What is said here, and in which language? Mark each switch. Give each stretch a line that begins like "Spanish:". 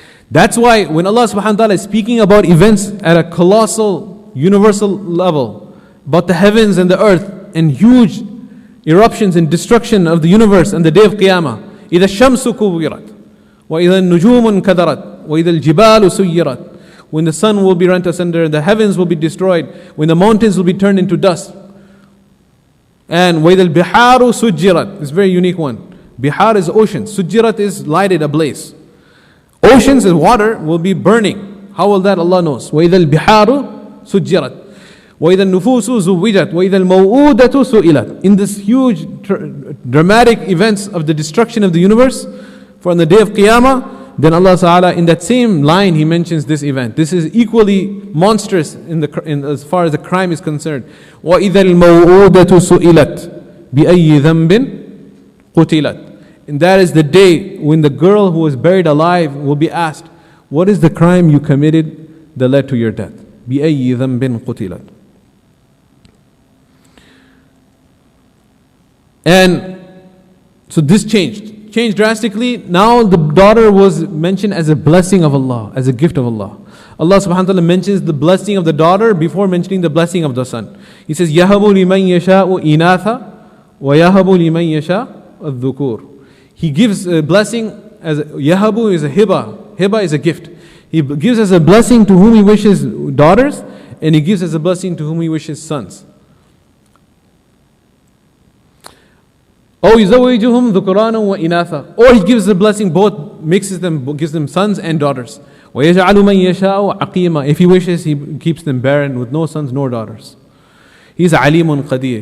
English: That's why when Allah subhanahu wa ta'ala is speaking about events at a colossal, universal level, about the heavens and the earth and huge eruptions and destruction of the universe and the day of Qiyamah,
Arabic: إِذَا الشَّمْسُ كُوِّرَتْ وَإِذَا النُّجُومُ انْكَدَرَتْ وَإِذَا الْجِبَالُ سُيِّرَتْ.
English: When the sun will be rent asunder, the heavens will be destroyed, when the mountains will be turned into dust.
Arabic: And وَإِذَا الْبِحَارُ سُجِّرَتْ.
English: It's a very unique one. Bihar is ocean. Sujjirat is lighted ablaze. Oceans and water will be burning. How will that? Allah knows.
Arabic: وَإِذَا الْبِحَارُ سُجِّرَتْ وَإِذَا النُّفُوسُ زُوِّجَتْ وَإِذَا الْمَوْءُودَةُ سُئِلَتْ.
English: In this huge dramatic events of the destruction of the universe, for on the day of Qiyamah, then Allah Ta'ala in that same line He mentions this event. This is equally monstrous in as far as the crime is concerned.
Arabic: وَإِذَا الْمَوْءُودَةُ سُئِلَتْ بِأَيِّ ذَنْبٍ قُتِلَتْ.
English: And that is the day when the girl who was buried alive will be asked, "What is the crime you committed that led to your death?"
Arabic: بِأَيِّ ذَنْبٍ قُتِلَتْ.
English: And so this changed drastically. Now the daughter was mentioned as a blessing of Allah, as a gift of Allah. Allah subhanahu wa ta'ala mentions the blessing of the daughter before mentioning the blessing of the son. He says,
Arabic: يَهَبُ لِمَنْ يَشَاءُ إِنَاثًا وَيَهَبُ لِمَنْ يَشَاءُ الذُّكُورِ.
English: He gives a blessing as Yahabu is a hiba. Hiba is a gift. He gives as a blessing to whom He wishes daughters, and He gives as a blessing to whom He wishes sons.
Arabic: Or يزوجهم ذكرانا وإناثا.
English: Or He gives a blessing, both mixes them, gives them sons and daughters.
Arabic: ويجعل من يشاء عقيما.
English: If He wishes, He keeps them barren with no sons nor daughters. He is alimun qadir.